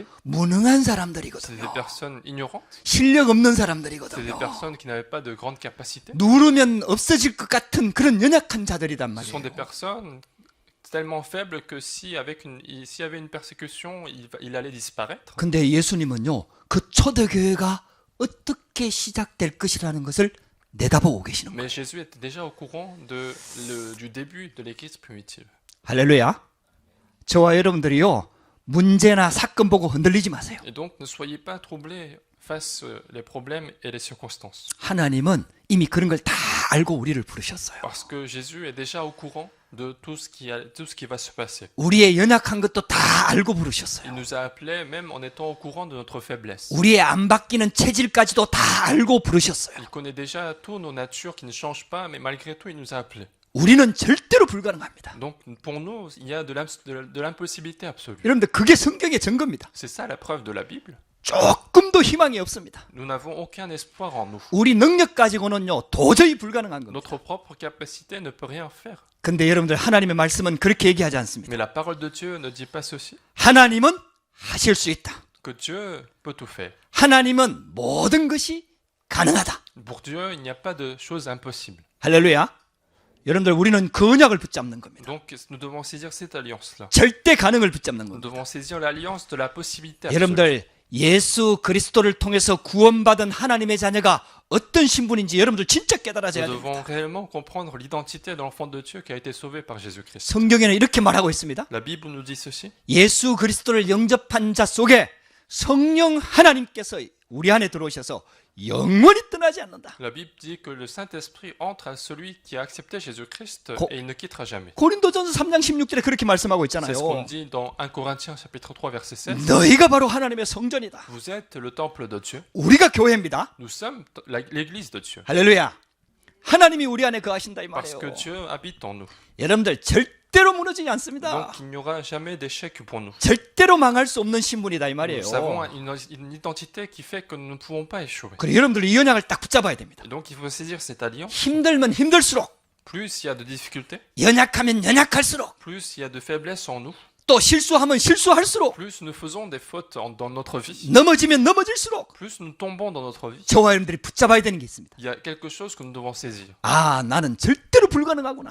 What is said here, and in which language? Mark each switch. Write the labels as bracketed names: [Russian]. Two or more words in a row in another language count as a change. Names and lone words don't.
[Korean] 무능한 [French] C'était [Korean] 사람들이거든요. [French] des personnes ignorantes. [Korean] 실력 없는 [French] C'était des [Korean] 사람들이거든요. [French] personnes qui n'avaient pas de grande capacité. [Korean] 누르면 없어질 것 같은 그런 연약한 자들이단 [French] Ce sont des [Korean] 말이에요. [French] personnes tellement faibles que s'il y avait une persécution, il allait disparaître. [Korean] 근데 예수님은요, 그 초대교회가 어떻게 시작될 것이라는 것을 내다보고 계시는 거예요. [French] Mais Jésus était déjà au courant du début de l'église primitive. [Korean] 할렐루야. 저와 여러분들이요, 문제나 사건 보고 흔들리지 마세요. [French] Et donc ne soyez pas troublés face les problèmes et les circonstances. [Korean] 하나님은 이미 그런 걸 다 알고 우리를 부르셨어요. [French] Parce que Jésus est déjà au courant de tout ce qui va se passer. [Korean] 우리의 연약한 것도 다 알고 [French] Il [Korean] 부르셨어요. [French] nous a appelés même en étant au courant de notre faiblesse. [Korean] 우리의 안 바뀌는 체질까지도 다 알고 부르셨어요. [French] Il connaît déjà tous nos natures qui ne changent pas, mais malgré tout, il nous a appelés. [Korean] 우리는 절대로 불가능합니다. [French] Donc pour nous, il y a de l'impossibilité absolue. [Korean] 여러분들 그게 성경의 증거입니다. [French] C'est ça la preuve de la Bible. [Korean] 조금도 희망이 없습니다. [French] Nous n'avons aucun espoir en nous. [Korean] 우리 능력 가지고는요 도저히 불가능한 겁니다. [French] Notre propre capacité ne peut rien faire. [Korean] 근데 여러분들 하나님의 말씀은 그렇게 얘기하지 않습니다. [French] Mais la parole de Dieu ne dit pas ceci, [Korean] 하나님은 하실 수 있다. [French] que Dieu peut tout faire. [Korean] 하나님은 모든 것이 가능하다. [French] Pour Dieu, il n'y a pas de choses impossibles. [Korean] 할렐루야. 여러분들 우리는 그 언약을 붙잡는 겁니다. [French] Donc nous devons saisir cette alliance-là. [Korean] 절대 가능을 붙잡는 [French] Nous [Korean] 겁니다. [French] devons saisir l'alliance de la possibilité absolue. [Korean] 여러분들 예수 그리스도를 통해서 구원받은 하나님의 자녀가 어떤 신분인지 여러분들 진짜 깨달아져야 [French] Nous [Korean] 됩니다. [French] devons réellement comprendre l'identité de l'enfant de Dieu qui a été sauvé par Jésus-Christ. [Korean] 성경에는 이렇게 말하고 있습니다. [French] La Bible nous dit ceci. [Korean] 예수 그리스도를 영접한 자 속에 성령 하나님께서 우리 안에 들어오셔서 영원히 떠나지 않는다. [French] La Bible dit que le Saint-Esprit entre à celui qui a accepté Jésus-Christ et il ne quittera jamais. [Korean] 고린도전서 3장 16절에 그렇게 말씀하고 [French] C'est ce qu'on [Korean] 있잖아요. [French] dit dans 1 Corinthiens chapitre 3 verset 16. [Korean] 너희가 바로 하나님의 성전이다. [French] Vous êtes le temple de Dieu. [Korean] 우리가 교회입니다. [French] Nous sommes l'église de Dieu. [Korean] 할렐루야. 하나님이 우리 안에 거하신다 이 [French] Parce [Korean] 말이에요. [French] que Dieu habite en nous. [Korean] 여러분들 절대로 무너지지 않습니다. [French] Donc il n'y aura jamais d'échec pour nous. [Korean] 절대로 망할 수 없는 신분이다 이 말이에요. [French] Nous avons une identité qui fait que nous ne pouvons pas échouer. [Korean] 그리고 여러분들 이 언약을 딱 붙잡아야 됩니다. [French] Et donc il faut saisir cette alliance. [Korean] 힘들면 힘들수록, [French] Plus il y a de difficultés, [Korean] 연약하면 연약할수록, [French] plus il y a de faiblesses en nous, [Korean] 또 실수하면 실수할수록, [French] plus nous faisons des fautes dans notre vie, [Korean] 넘어지면 넘어질수록 [French] plus nous tombons dans notre vie. [Korean] 저와 여러분들이 붙잡아야 되는 게 있습니다. [French] Il y a quelque chose que nous devons saisir. [Korean] 아, 나는 절대로 불가능하구나.